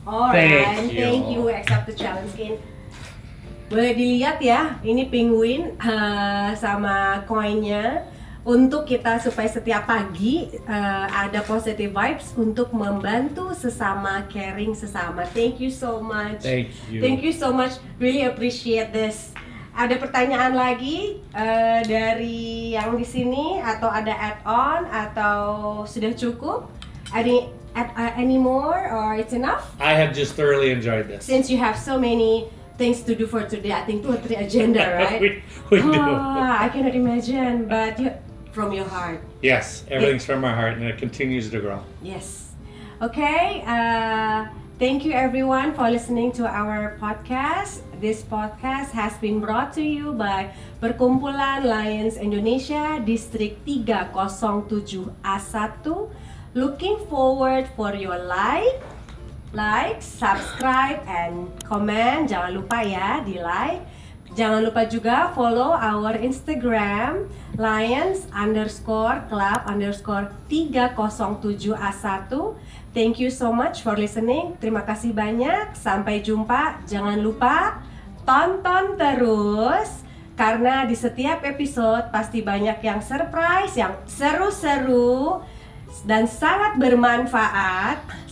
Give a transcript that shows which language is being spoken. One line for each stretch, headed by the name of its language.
English: Alright, thank you. We accept the challenge,
Indonesian: Kin. Boleh dilihat ya, ini penguin sama koinnya untuk kita supaya setiap pagi ada positive vibes untuk membantu sesama, caring sesama.
English: Thank you so much. Thank you. Thank you so much. Really appreciate this.
Indonesian: Ada pertanyaan lagi dari yang di sini, atau ada add-on, atau sudah cukup?
English: Any more, or it's enough? I have just thoroughly enjoyed this. Since you have so many things to do for today, I think 2 or 3 agenda, right? we do. I cannot imagine, but from your heart. Yes, everything's from our heart, and it continues to grow. Yes. Okay. Thank you everyone for listening to our podcast. This podcast has been brought to you by Perkumpulan Lions Indonesia Distrik 307A1. Looking forward for your like, subscribe, and comment.
Indonesian: Jangan lupa ya di like. Jangan lupa juga
English: follow our Instagram
Indonesian: Lions_Club_307A1.
English: Thank you so much for listening.
Indonesian: Terima kasih banyak. Sampai jumpa. Jangan lupa tonton terus, karena di setiap episode pasti banyak yang surprise, yang seru-seru dan sangat bermanfaat.